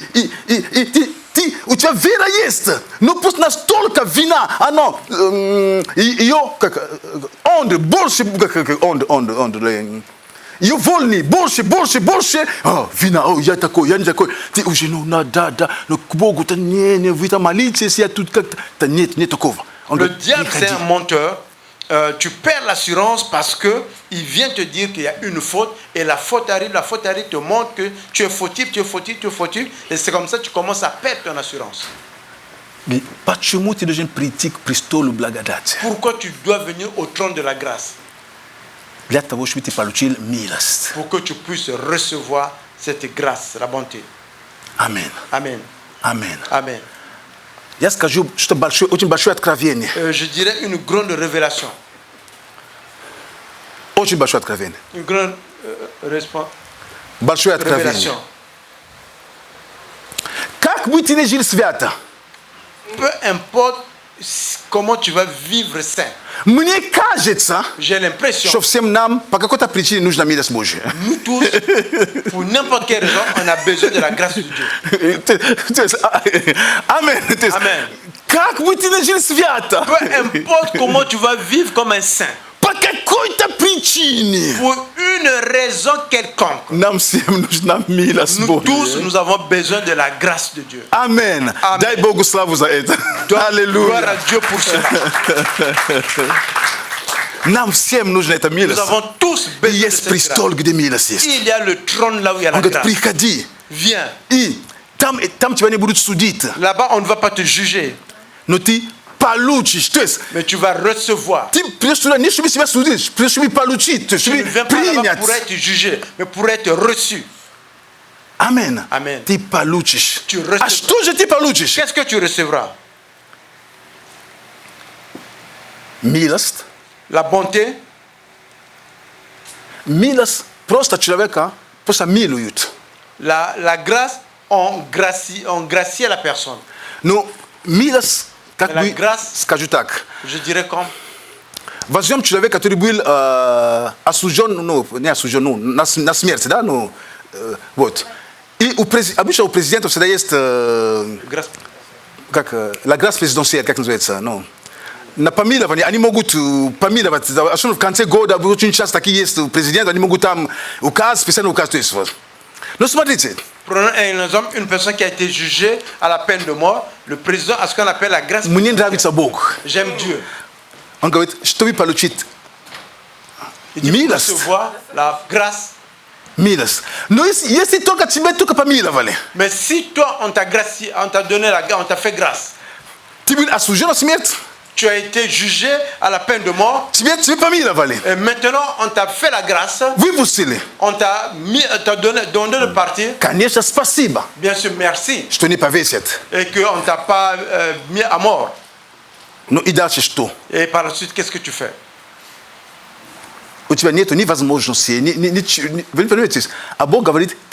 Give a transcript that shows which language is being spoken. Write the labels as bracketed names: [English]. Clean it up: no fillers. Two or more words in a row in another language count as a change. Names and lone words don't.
[Russian] и у тебя вера есть, но просто настолько вина, оно, ее, как, больше, ее вольный, больше, вина, я такой, я не такой, ты уже, но к Богу-то не, вы там молитесь, я тут как-то, нет такого. [French] Le diable, c'est un menteur. Tu perds l'assurance parce que il vient te dire qu'il y a une faute et la faute arrive te montre que tu es fautif, et c'est comme ça que tu commences à perdre ton assurance. [Russian] Почему ты должен прийти к престолу благодати? [French] Pourquoi tu dois venir au trône de la grâce? [Russian] Для того, чтобы ты получил милость. [French] Pour que tu puisses recevoir cette grâce, la bonté. [Russian] Аминь. [French] Amen. [Russian] Аминь. [French] Amen. [Russian] Я скажу, что очень большое откровение. [French] Je dirais une grande révélation. [Russian] Очень большое откровение. [French] Une grande [Russian] Большое откровение. [French] révélation. [Russian] Как быть или жить свято? [French] Peu importe comment tu vas vivre saint. [Russian] Мне кажется, [French] J'ai l'impression [Russian] что всем нам по какой-то причине нужна милость Божья. [French] nous tous, pour n'importe quelle raison, on a besoin de la grâce de Dieu. [Russian] Amen. [French] Amen. [Russian] Как быть или жить свято? [French] Peu importe comment tu vas vivre comme un saint, [Russian] По какой-то причине. [French] pour une raison quelconque, [Russian] Нам всем нужна милость [French] nous tous, [Russian] Божья. [French] nous avons besoin de la grâce de Dieu. [Russian] Амен. [French] Amen. [Russian] Дай Богу славу за это. [French] Gloire à [Russian] Аллилуйя. [French] Dieu pour cela. [Russian] Нам всем нужна эта [French] Nous [Russian] милость. [French] avons tous [Russian] И [French] besoin de [Russian] есть [French] cette grâce. [Russian] престол, где милость есть. [French] Il y a le trône là où il y a la [Russian] Он говорит, [French] grâce. [Russian] приходи. [French] Viens. [Russian] И там тебя не будут судить. [French] Là-bas, on ne va pas te juger, [Russian] Но ты получишь. То есть [French] mais tu vas recevoir. [Russian] ты придешь туда не чтобы себя судить, придешь чтобы получить, [French] Tu ne [Russian] чтобы [French] viens pas là-bas [Russian] принять. [French] pour être jugé, mais pour être reçu. [Russian] Амен. [French] Amen. [Russian] Ты получишь. [French] Tu recevras. [Russian] А что же ты получишь? [French] Qu'est-ce que tu recevras? [Russian] Милость. [French] La bonté. [Russian] Милость просто человека просто милуют. [French] La grâce, on gracie à la personne. [Russian] Но милость, как [French] La [Russian] бы, [French] grâce. [Russian] скажу так, [French] Je dirais comme [Russian] возьмем человека, который был осужден, ну, не осужден, ну, на смерть, да, ну, вот. И обычно у президента всегда есть, [French] grâce. [Russian] как, [French] la grâce présidentielle, [Russian] как называется, ну, на помилование, они могут помиловать, особенно в конце года, очень часто такие есть у президента, они могут там указ, специальный указ, то есть, вот. Но смотрите, [French] Prenons un exemple, une personne qui a été jugée à la peine de mort, le président a ce qu'on appelle la grâce. [Russian] мне нравится Бог. [French] J'aime Dieu. [Russian] Он говорит, чтобы получить [French] Il dit pour [Russian] милость, [French] recevoir la grâce. [Russian] милость. Но если только тебя только помиловали, [French] Mais si toi, on t'a gracié, on t'a donné la grâce, on t'a fait grâce, [Russian] ты был осужден на смерть, [French] tu as été jugé à la peine de mort, [Russian] тебе помиловали, [French] et maintenant on t'a fait la grâce, [Russian] выпустили. [French] on t'a donné le parti, [Russian] Конечно, спасибо, [French] bien sûr, merci, [Russian] что не повесят. [French] et qu'on ne t'a pas mis à mort. [Russian] Но и дальше что? [French] Et par la suite, qu'est-ce que tu fais? [Russian] У тебя нету ни возможности, вы понимаете, а Бог говорит, ты